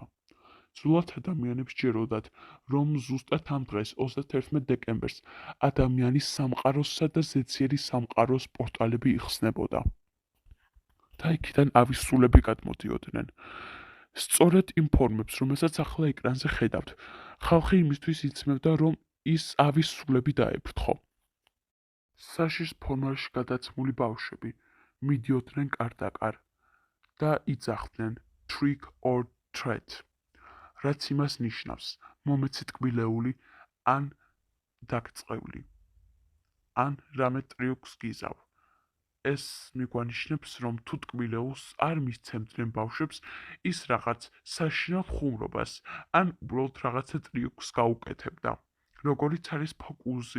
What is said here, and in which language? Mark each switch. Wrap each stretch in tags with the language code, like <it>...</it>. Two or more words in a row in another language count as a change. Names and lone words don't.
<ka>სრულად ადამიანებს სჯეროდათ, რომ ზუსტად ამ დღეს, 31 დეკემბერს, ადამიანის სამყაროსა და ზეციერი სამყაროს პორტალები იხსნებოდა და იქიდან ავისულები გადმოდიოდნენ. სწორედ იმ ფორმებს, რომელსაც ახლა ეკრანზე ხედავთ, ხალხი იმისთვის იცმევდა, რომ ის ავისულები დაეფრთხო. საშიშ ფორმაში გადაცმული ბავშვები მიდიოდნენ კარ-და-კარ და იძახდნენ</ka> <en>trick or treat,</en> <ka>რაც იმას ნიშნავს, მომეცი ტკბილეული ან დაგწყევლი, ან რამე ტრიუქს გიზავ. ეს მიგვანიშნებს, რომ თუ ტკბილეულს არ მისცემდნენ ბავშვებს, ის რაღაც საშინელ ხუმრობას, ან უბრალოდ რაღაცა ტრიუქს გაუკეთებდა, როგორიც არის ფოკუსი.</ka>